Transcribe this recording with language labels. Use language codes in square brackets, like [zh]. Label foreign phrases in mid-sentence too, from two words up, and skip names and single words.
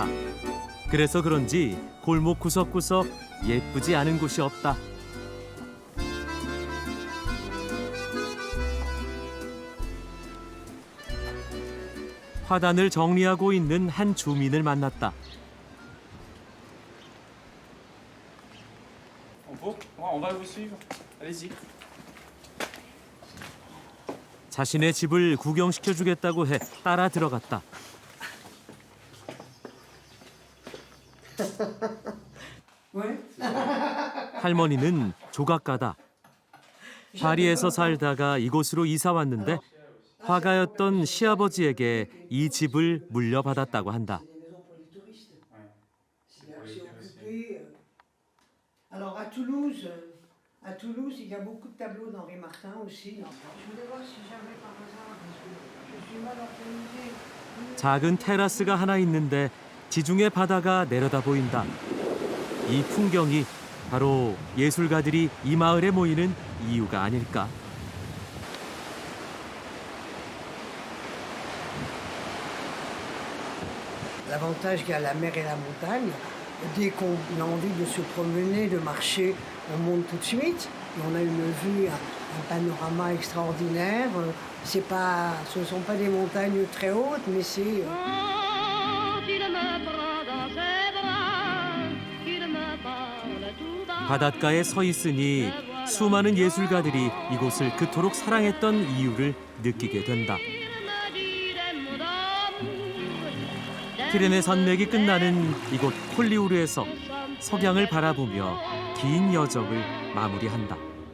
[ko] 그래서 그런지 골목 구석구석 예쁘지 않은 곳이 없다. 화단을 정리하고 있는 한 주민을 만났다. [fr] On va vous suivre. Allez-y. [ko] 자신의 집을 구경시켜주겠다고 해 따라 들어갔다. 할머니는 조각가다. 파리에서 살다가 이곳으로 이사 왔는데 화가였던 시아버지에게 이 집을 물려받았다고 한다. [fr] Alors à Toulouse, il y a beaucoup de tableaux d'Henri Martin aussi. Je voulais voir si jamais par hasard, parce que je suis mal organisée. [ko] 작은 테라스가 하나 있는데 지중해 바다가 내려다 보인다. 이 풍경이 바로 예술가들이 이 마을에 모이는 이유가 아닐까. [fr] L'avantage qu'il y a la mer et la montagne, dès qu'on a envie de se promener, de marcher, on monte tout de suite. Et on a une vue, un panorama extraordinaire. Ce ne sont pas des montagnes très hautes, mais c'est... [ko] 바닷가에 서 있으니 수많은 예술가들이 이곳을 그토록 사랑했던 이유를 느끼게 된다. 피레네 산맥이 끝나는 이곳 콜리우르에서 석양을 바라보며 긴 여정을 마무리한다.